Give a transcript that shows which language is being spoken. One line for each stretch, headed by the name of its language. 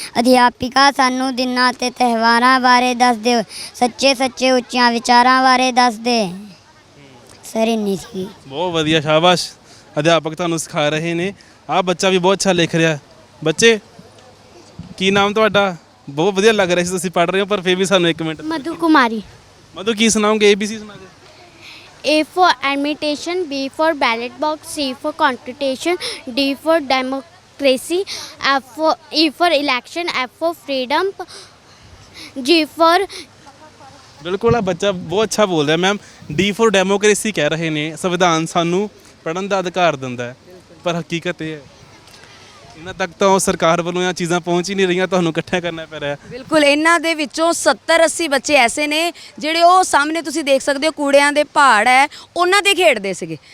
Punjabi: ਅਧਿਆਪਿਕਾ ਸਾਨੂੰ ਦਿਨਾਂ ਤੇ ਤਿਉਹਾਰਾਂ ਬਾਰੇ ਦੱਸ ਦਿਓ, ਸੱਚੇ ਸੱਚੇ ਉੱਚੀਆਂ ਵਿਚਾਰਾਂ ਬਾਰੇ ਦੱਸ ਦੇ। ਸਰ ਇੰਨੀ ਸੀ। ਬਹੁਤ ਵਧੀਆ, ਸ਼ਾਬਾਸ਼। ਅਧਿਆਪਕ ਤੁਹਾਨੂੰ ਸਿਖਾ ਰਹੇ ਨੇ। ਆਹ ਬੱਚਾ ਵੀ ਬਹੁਤ ਅੱਛਾ ਲਿਖ ਰਿਹਾ। ਬੱਚੇ ਕੀ ਨਾਮ ਤੁਹਾਡਾ? ਬਹੁਤ ਵਧੀਆ ਲੱਗ ਰਿਹਾ ਸੀ ਤੁਸੀਂ ਪੜ੍ਹ ਰਹੇ ਹੋ, ਪਰ ਫਿਰ ਵੀ ਸਾਨੂੰ 1 ਮਿੰਟ। मधु कुमारी। ਮਧੂ ਕੀ ਸੁਣਾਓਗੇ? ABC ਸੁਣਾ ਦਿਓ।
English: A for admission, B for ballot box, C for constitution, D for democracy, E for election, F for freedom, G for।
Punjabi: ਬਿਲਕੁਲ, ਆ ਬੱਚਾ ਬਹੁਤ ਅੱਛਾ ਬੋਲ ਰਿਹਾ ਮੈਮ। D ਫॉर ਡੈਮੋਕ੍ਰੇਸੀ ਕਹਿ ਰਹੇ ਨੇ। ਸੰਵਿਧਾਨ ਸਾਨੂੰ ਪੜ੍ਹਨ ਦਾ ਅਧਿਕਾਰ ਦਿੰਦਾ ਹੈ, ਪਰ ਹਕੀਕਤ ਇਹ ਹੈ ਇਹਨਾਂ ਤੱਕ ਤਾਂ ਸਰਕਾਰ ਵੱਲੋਂ ਇਹ ਚੀਜ਼ਾਂ ਪਹੁੰਚ ਹੀ ਨਹੀਂ ਰਹੀਆਂ, ਤੁਹਾਨੂੰ ਇਕੱਠਿਆਂ ਕਰਨਾ ਪੈ ਰਿਹਾ। ਬਿਲਕੁਲ, ਇਹਨਾਂ ਦੇ ਵਿੱਚੋਂ 70-80 ਬੱਚੇ ਐਸੇ ਨੇ ਜਿਹੜੇ ਉਹ ਸਾਹਮਣੇ ਤੁਸੀਂ ਦੇਖ ਸਕਦੇ ਹੋ ਕੂੜਿਆਂ ਦੇ ਪਹਾੜ ਹੈ ਉਹਨਾਂ ਤੇ ਖੇਡਦੇ ਸੀਗੇ।